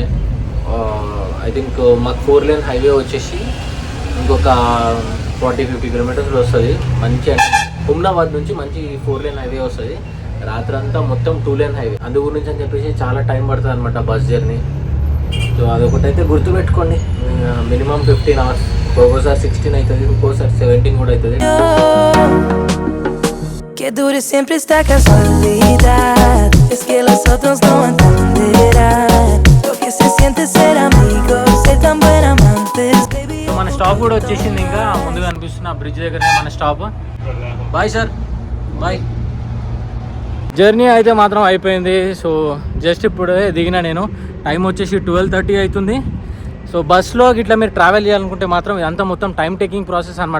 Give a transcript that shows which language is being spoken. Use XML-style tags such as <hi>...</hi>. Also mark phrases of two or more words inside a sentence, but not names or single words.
<en>I think</en> <te>మాకు 4</te> <en>lane highway</en> <te>వచ్చేసి ఇంకొక 40-50 kilometers వస్తుంది. మంచి హుమ్నాబాద్ నుంచి మంచి 4</te> <en>lane highway</en> <te>వస్తుంది. రాత్రంతా మొత్తం 2</te> <en>lane highway.</en> <te>అందు గురించి అని చెప్పేసి చాలా టైం పడుతుంది అనమాట</te> <en>bus journey.</en> <te>సో అదొకటైతే గుర్తుపెట్టుకోండి, మినిమం 15 hours, ఒక్కోసారి 16 అవుతుంది, ఒక్కోసారి 17 కూడా అవుతుంది.</te> <es>Que dure siempre esta casualidad. Es que los otros no entenderán lo que se siente ser amigos, ser tan buen amantes, baby.</es> <te>సో మన స్టాప్ కూడా వచ్చేసింది. ఇంకా ముందుగా అనిపిస్తున్న బ్రిడ్జ్ దగ్గరనే మన స్టాప్.</te> <en>bye sir, bye.</en> <te>జర్నీ అయితే మాత్రం అయిపోయింది.</te> <en>so just</en> <te>ఇప్పుడే దిగిన నేను. టైం వచ్చేసి 12:30 అవుతుంది. సో బస్లో ఇట్లా మీరు ట్రావెల్ చేయాలనుకుంటే మాత్రం ఇదంతా మొత్తం</te> <en>time taking process</en> <te>అనమాట.</te>